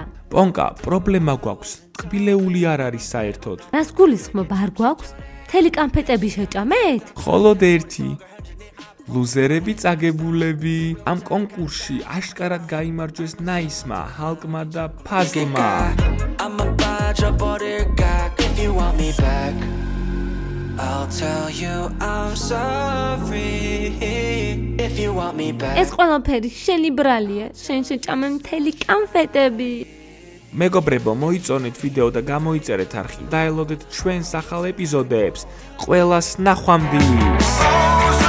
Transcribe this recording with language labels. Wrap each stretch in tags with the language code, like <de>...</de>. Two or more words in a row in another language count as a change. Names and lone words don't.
<ka>პონკა, პრობლემა გვაქვს. ტკბილეული არ არის საერთოდ. რას გულისხმობ არ გვაქვს? მთელი კანფეტები შეჭამეთ? მხოლოდ ერთი. ლუზერები წაგებულები. ამ კონკურსში აშკარად გაიმარჯვეს ნაისმა, ჰალკმა და ფაზლმა.</ka> <en>I'll tell you I'm sorry if you want me back.</en> <ka>ეს ყველაფერი შენი ბრალია, შენ შეჭამე მთელი კანფეტები. მეგობრებო, მოიწონეთ ვიდეო და გამოიწერეთ არხი. დაელოდეთ ჩვენს ახალ ეპიზოდებს. ყველას ნახვამდის.</ka>